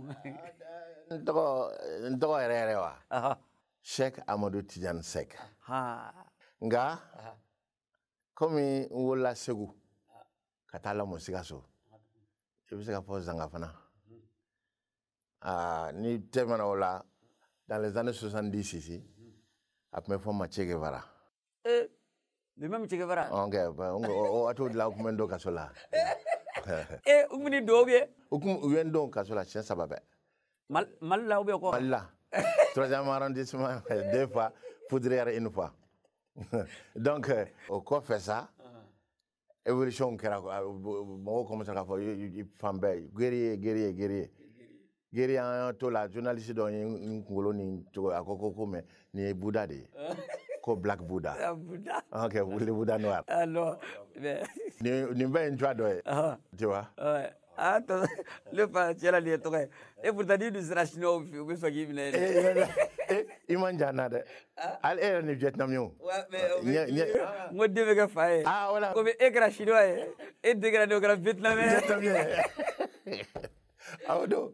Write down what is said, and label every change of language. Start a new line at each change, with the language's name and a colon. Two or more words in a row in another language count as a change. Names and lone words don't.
Bambara: N tɔgɔ yɛrɛ yɛrɛ wa. Cheikh Amadou Tidiane Seck. Nka komi n wolola Segu ka taa lamɔ Sikaso i bɛ se ka fɔ Zanga fana. Ni tɛmɛna o la
French: dans les années 70 ici
Bambara: a tun bɛ fɔ n ma Che Guevara.
French: Le même Che Guevara.
Bambara: O waati de la u tun bɛ n don kaso la. U bɛ ni dɔw bɛ. U ye n don kaso la siɲɛ 3 bɛɛ.
French: Mali la ou bien quoi? Mali la. 3e arrondissement 2 fois, Poudrière 1 fois. Donc au
Bambara: kɔfɛ
French: sa évolution
Bambara: kɛra mɔgɔw commencé k'a fɔ fan bɛɛ guerrier an to la journaliste dɔ ye n kunkolo nin cogo a ko mais nin ye Buddha de ye ko Black Buddha. Buddha.
French: Ok, le Buddha noir. Non.
Bambara: Nin bɛɛ ye n cogoya dɔ ye.
French: Tu vois? Attends, le pas
Bambara: cɛ la nin ye tɔgɔ ye.
French: Et pourtant
Bambara: ni dun sera chinois u bɛ sɔn k'i minɛ. I man jan na dɛ. Hali e yɛrɛ ni Vietnam ye o. N ko den bɛ kɛ fa ye.
French: Voilà.
Bambara: Komi e kɛra chinois ye e den kɛra n'o kɛra Vietnamien ye. Aw don.